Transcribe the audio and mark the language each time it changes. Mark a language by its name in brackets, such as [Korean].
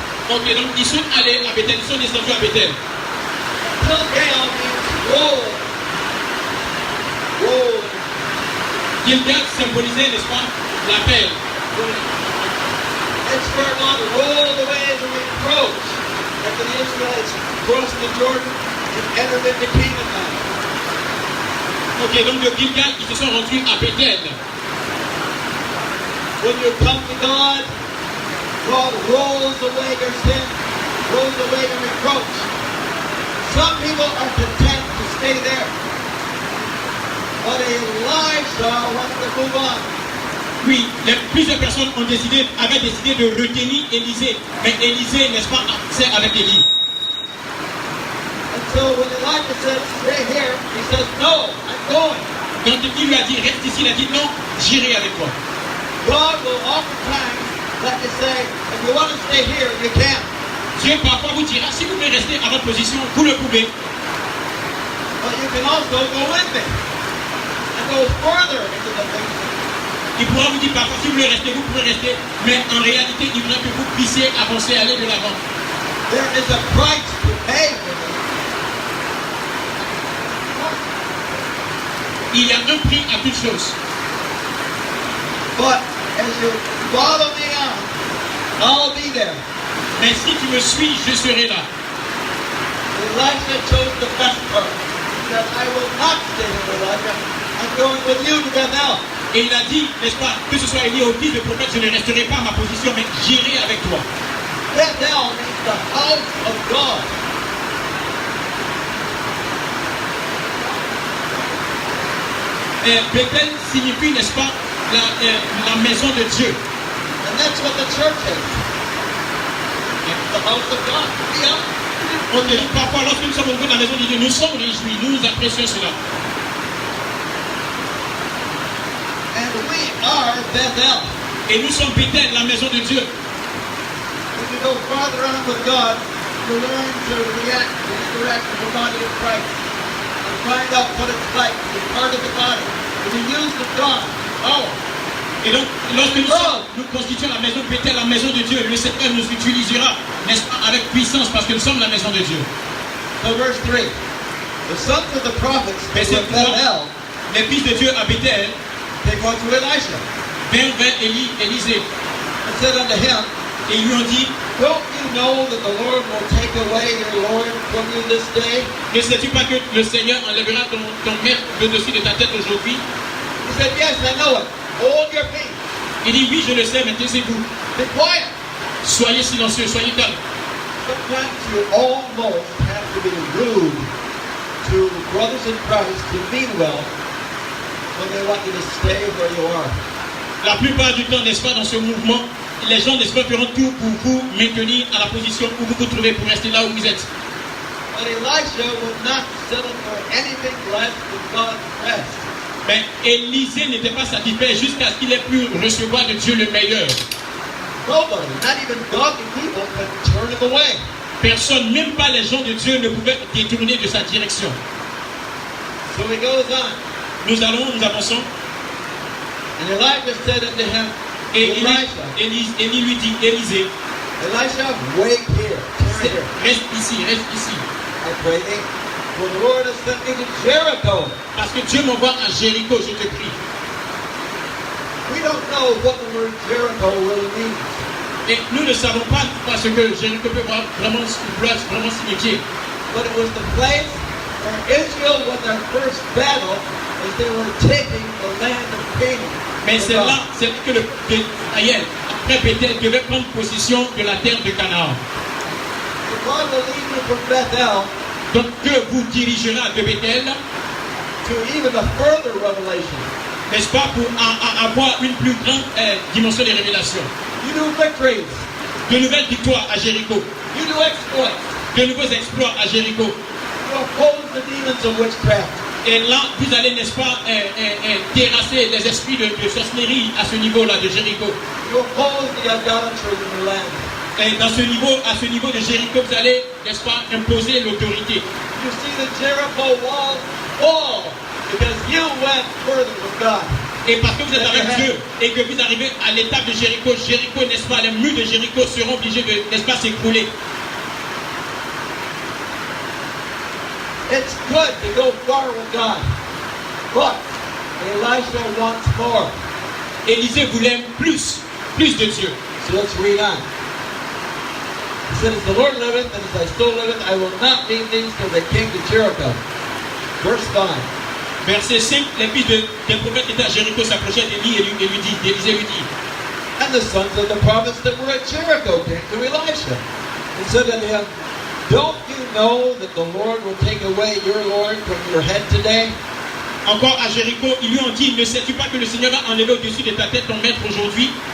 [French] Ok, donc ils sont allés à Bethel, ils sont descendus à Bethel. [English] Gilgal means roll. Roll. [French] Gilgal symbolisait, n'est-ce pas, la paix. [English] It's where God rolled away the reproach after the Israelites crossed the Jordan and entered into Canaan land. [French] Ok, donc de Gilgal, ils se sont rendus à Bethel. [English] When you come to God, God rolls away your sin, rolls away your reproach. Some people are content to stay there. But Elijah wanted to move on. [French] Oui, plusieurs personnes avaient décidé de retenir Élisée. Mais Élisée, n'est-ce pas, c'est avec Élie. [English] And so when Elijah said, stay here, he says, no, I'm going. [French] Donc il lui a dit, reste ici, il a dit, non, j'irai avec toi. [English] God will oftentimes let you say, if you want to stay here, you can. [French] Dieu parfois vous dira, si vous voulez rester à votre position, vous le pouvez. [English] But you can also go with me and go further into the things. [French] Il pourra vous dire parfois, si vous voulez rester, vous pouvez rester. Mais en réalité, il voudrait que vous puissiez avancer, aller de l'avant. [English] There is a price to pay for this. [French] Il y a un prix à toute chose. [English] But as you follow me on, I'll be there. [French] Mais si tu me suis, je serai là. [English] Elisha chose the best part. He said, I will not stay here, Elijah. I'm going with you to Bethel. [French] Et il a dit, n'est-ce pas, que ce soit Élie ou fils de prophète, je ne resterai pas à ma position, mais j'irai avec toi. [English] Bethel means the house of God. [French] Bethel signifie, n'est-ce pas, la maison de Dieu. [English] And that's what the church is. The house of God. Yeah. [French] On dit parfois, lorsque nous sommes au bout de la maison de Dieu, nous sommes réjouis, nous apprécions cela. [English] And we are Bethel. [French] Et nous sommes Bethel, la maison de Dieu. [English] As you go farther on with God, you learn to react and interact with the body of Christ. And find out what it's like to be part of the body. To be used of God. Oh. [French] Et donc, lorsque nous constituons la maison de Bethel, la maison de Dieu, le Seigneur nous utilisera, n'est-ce pas, avec puissance, parce que nous sommes la maison de Dieu. [English] So verse 3. The sons of the prophets who [French] Verset [English] were at [French] 3, [English] Bethel, [French] les fils de Dieu à Bethel [English] they go to Elisha [French] vinrent vers Élisée [English] and said unto him, [French] et ils lui ont dit, [English] Don't you know that the Lord will take away your Lord from you this day? [French] ne sais-tu pas que le Seigneur enlèvera ton maître de dessus de ta tête aujourd'hui? [English] He said, Yes, I know it. Hold your peace. [French] Il dit, oui, je le sais, mais taisez-vous. [English] Be quiet. [French] Soyez silencieux, soyez calmes. [English] Sometimes you almost have to be rude to brothers in Christ who mean well when they want you to stay where you are. [French] La plupart du temps, n'est-ce pas, dans ce mouvement, les gens, n'est-ce pas, feront tout pour vous maintenir à la position où vous vous trouvez, pour rester là où vous êtes. [English] But Elisha would not settle for anything less than God's best. [French] Mais Élisée n'était pas satisfait jusqu'à ce qu'il ait pu recevoir de Dieu le meilleur. [English] Nobody, not even godly people, could turn him away. [French] Personne, même pas les gens de Dieu, ne pouvaient détourner de sa direction. [English] So he goes on. [French] Nous avançons. [English] And Elijah said unto him, [French] Et [English] Elisha, [French] Élie lui dit, Élisée, [English] Elisha, wait here, tarry here, [French] reste ici, [English] I pray thee. For the Lord has sent me to Jericho. [French] parce que Dieu m'envoie à Jéricho, je te prie. [English] We don't know what the word Jericho really means. [French] Et nous ne savons pas ce que Jéricho peut vraiment signifier. [English] But it was the place where Israel was their first battle as they were taking the land of Canaan. [French] Mais c'est là, c'est que Israël, après Bethel, devait prendre possession de la terre de Canaan. [English] So God will lead you from Bethel [French] Donc Dieu vous dirigera de Bethel, [English] to even a further revelation. [French] n'est-ce pas, pour avoir une plus grande dimension de révélation. [English] You do victories. [French] De nouvelles victoires à Jéricho, [English] You do exploits. [French] de nouveaux exploits à Jéricho. [English] You oppose the demons of witchcraft. [French] Et là, vous allez, n'est-ce pas, terrasser les esprits de sorcellerie à ce niveau-là de Jéricho. [English] You oppose the idolatry in the land. [French] Et à ce niveau de Jéricho, vous allez, n'est-ce pas, imposer l'autorité. [English] You see the Jericho wall fall because you went further with God. [French] Et parce que vous êtes avec Dieu et que vous arrivez à l'étape de Jéricho, n'est-ce pas, les murs de Jéricho seront obligés de, n'est-ce pas, s'écrouler. [English] It's good to go far with God, but Elisha wants more. [French] Élisée voulait plus de Dieu. [English] So let's read on. He said, as the Lord liveth, and as thy soul liveth, I will not leave thee till they came to Jericho. Verse 5. [French] Verset 5, les fils des prophètes qui étaient à Jéricho s'approchaient d'Élie et lui dit, Élisée lui dit, [English] And the sons of the prophets that were at Jericho came to Elisha and said unto him, Don't you know that the Lord will take away your Lord from your head today? [French] encore à Jéricho, ils lui ont dit, ne sais-tu pas que le Seigneur va enlever au-dessus de ta tête ton maître aujourd'hui?